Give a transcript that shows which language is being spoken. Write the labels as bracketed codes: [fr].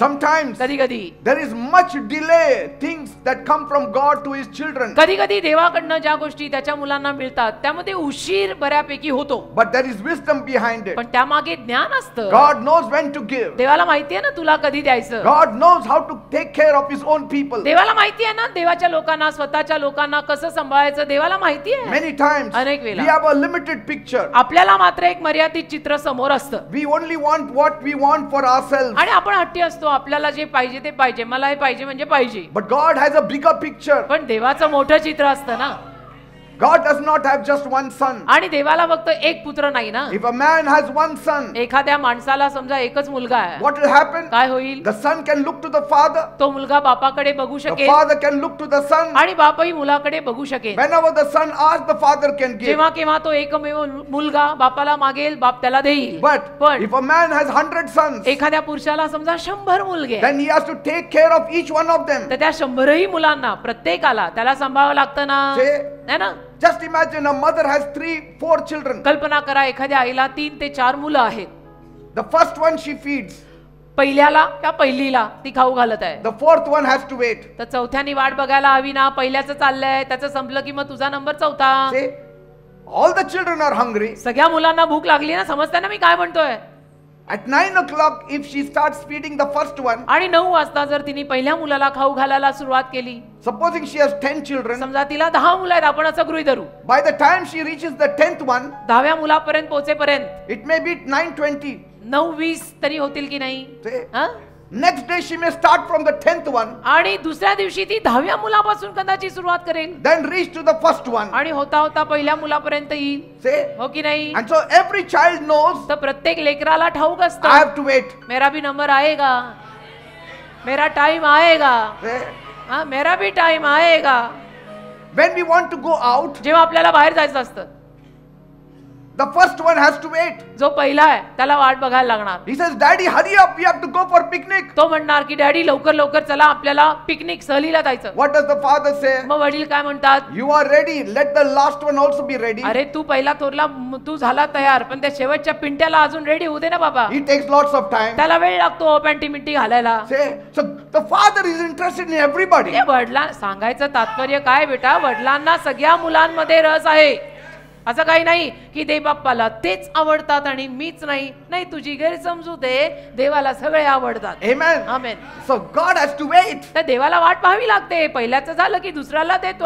[en] Sometimes [mr] कधी कधी [en] there is much delay, things that come from God to his children. [mr] कधी कधी देवाकडनं ज्या गोष्टी त्याच्या मुलांना मिळतात त्यामध्ये उशीर बऱ्यापैकी होतो. [en] But there is wisdom behind it. [mr] पण त्यामागे ज्ञान असतं. [en] God knows when to give. [mr] देवाला माहितीये ना तुला कधी द्यायचं. [en] God knows how to take care of his own people. [mr] देवाला माहितीये ना देवाच्या लोकांना, स्वतःच्या लोकांना कसं सांभाळायचं. देवाला माहितीये. [en] Many times [mr] अनेक वेळा. [en] we have a limited picture. [mr] आपल्याला मात्र एक मर्यादित चित्र समोर असतं. [en] We only want what we want for ourselves. [mr] आणि आपण हट्टी असतो. आपल्याला जे पाहिजे ते पाहिजे. मला हे पाहिजे म्हणजे पाहिजे. [en] But God has a bigger picture. [mr] पण देवाचं मोठं चित्र असतं ना. [en] God does not have just one son. [mr] आणि देवाला फक्त एक पुत्र नाही ना. [en] If a man has one son, [mr] एखाद्या माणसाला समजा एकच मुलगा आहे, [en] what will happen? [mr] काय होईल? [en] The son can look to the father. [mr] तो मुलगा बापाकडे बघू [en] The [mr] शकेल [en] father can look to the son. [mr] आणि बापही मुलाकडे बघू शकेल. [en] Whenever the son asks, the father can give. [mr] जेव्हा केव्हा तो एकमेव मुलगा बापाला मागेल, बाप त्याला देईल. [en] But [mr] पण [en] if a man has 100 sons, [mr] एखाद्या पुरुषाला समजा 100 मुलगे आहेत, [en] then he has to take care of each one of them. [mr] तर त्या 100ही मुलांना प्रत्येकाला त्याला सांभाळावं लागतं ना. [en] Say, [hi] है ना. [en] just imagine a mother has 3-4 children. [mr] कल्पना करा एखाद्या आईला 3 ते 4 मुलं आहेत. [en] The first one she feeds. [mr] पहिल्याला त्या पहिलीला ती खाऊ घालत आहे. [en] The fourth one has to wait. [mr] तर चौथ्यानी वाट बघायला हवी ना. पहिल्याचं चाललंय, त्याचं संपलं की मग तुझा नंबर चौथा. [en] Say, all the children are hungry. [mr] सगळ्या मुलांना भूक लागली ना. समजताय ना मी काय म्हणतोय. [en] At 9 o'clock, if she starts feeding the first one, [mr] आणि 9 वाजता जर तिने पहिल्या मुलाला खाऊ घालायला सुरुवात केली, [en] supposing she has 10 children, [mr] समजा तिला 10 मुलं आहेत, आपण असं गृहीत धरू. [en] by the time she reaches the 10th one, [mr] 10व्या मुलापर्यंत पोहोचेपर्यंत [en] it may be 9:20. [mr] 9:20 तरी होतील की नाही. [en] Say, [mr] हा? [en] next day she may start from the 10th one, [mr] आणि दुसऱ्या दिवशी ती 10व्या मुलापासून कदाचित सुरुवात करेल [en] then reach to the first one. [mr] आणि होता होता पहिल्या मुलापर्यंत येईल. [en] Say, [mr] हो की नाही. [en] and so every child knows, [mr] तर प्रत्येक लेकराला ठाऊक [en] I [mr] असतं [en] have to wait. [hi] मेरा भी नंबर आएगा, मेरा टाइम आएगा. [en] Say, [hi] हा, मेरा भी टाइम आएगा. [en] when we want to go out, [mr] जेव्हा आपल्याला बाहेर जायचं असतं, [en] The first one has to wait. [mr] जो पहिला आहे त्याला वाट बघायला लागणार. [en] He says, Daddy, hurry up. We have to go for picnic. [mr] तो म्हणणार की डॅडी लवकर लवकर चला आपल्याला पिकनिक सहलीला जायचं. [en] What does the father say? [mr] मग वडील काय म्हणतात? [en] You are ready. Let the last one also be ready. [mr] अरे तू पहिला थोरला तू झाला तयार पण त्या शेवटच्या पिंट्याला अजून रेडी होऊ दे ना बाबा. [en] He takes lots of time. [mr] त्याला वेळ लागतो पॅन्टी मिंटी घालायला. [en] So the father is interested in everybody. [mr] वडिलां सांगायचं तात्पर्य काय बेटा, वडिलांना सगळ्या मुलांमध्ये रस आहे. असं काही नाही की देव बाप्पाला तेच आवडतात आणि मीच नाही. नाही, तुझी गैरसमजूत आहे. देवाला सगळे आवडतात. [en] Amen. [mr] Amen. [en] So God has to wait. [mr] तर देवाला वाट पाहावी लागते. पहिल्याचं झालं की दुसऱ्याला देतो.